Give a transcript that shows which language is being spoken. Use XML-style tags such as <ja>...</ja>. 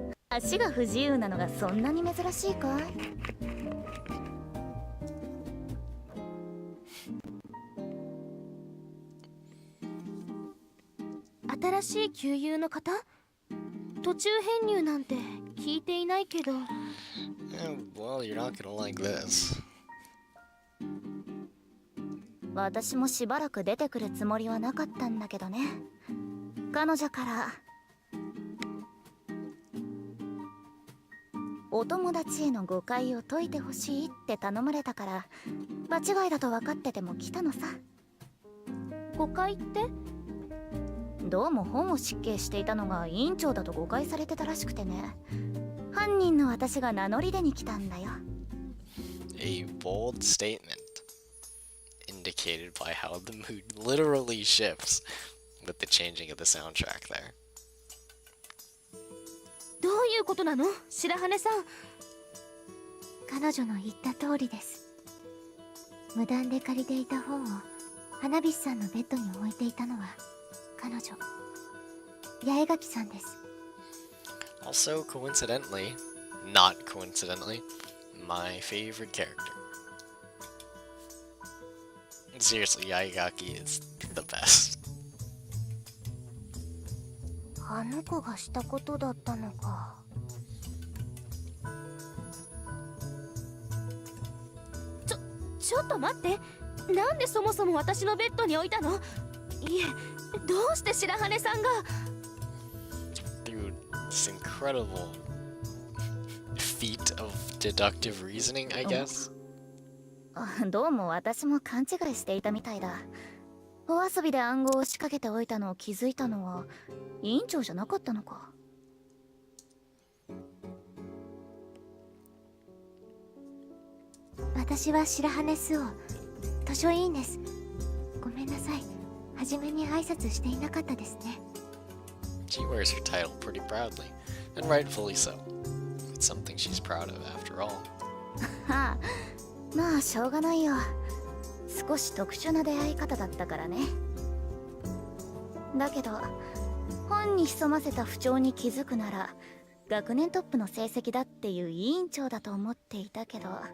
<ja>足が不自由なのがそんなに珍しいかい？新しい旧友の方？途中編入なんて聞いていないけど。</ja> <en>Well, you're not gonna like this.</en> <ja>私もしばらく出てくるつもりはなかったんだけどね。彼女からお友達への誤解を解いてほしいって頼まれたから、間違いだと分かってても来たのさ。誤解って？どうも本を執権していたのが委員長だと誤解されてたらしくてね。犯人の私が名乗り出に来たんだよ。</ja> <en>A bold statement indicated by how the mood literally shifts with the changing of the soundtrack there.</en> <ja>どういうことなの、白羽さん。彼女の言った通りです。無断で借りていた本を花火師さんのベッドに置いていたのは彼女、八重垣さんです。</ja> <en>Also, coincidentally, not coincidentally, my favorite character. Seriously, Yaigaki is the best.</en> <ja>あの子がしたことだったのか。ちょっと待って。なんでそもそも私のベッドに置いたの？いえ、どうして白羽さんが。</ja> <en>Dude, this incredible feat of deductive reasoning, I guess.</en> <ja>どうも私も勘違いしていたみたいだ。お遊びで暗号を仕掛けておいたのを気づいたのは委員長じゃなかったのか。私は白羽スオ、図書委員です。ごめんなさい、初めに挨拶していなかったですね。</ja> <en>She wears her title pretty proudly, and rightfully so. It's something she's proud of, after all.</en> <ja>はあ、まあしょうがないよ。少し特殊な出会い方だったからね。だけど本に潜ませた不調に気づくなら学年トップの成績だっていう委員長だと思っていたけど。</ja>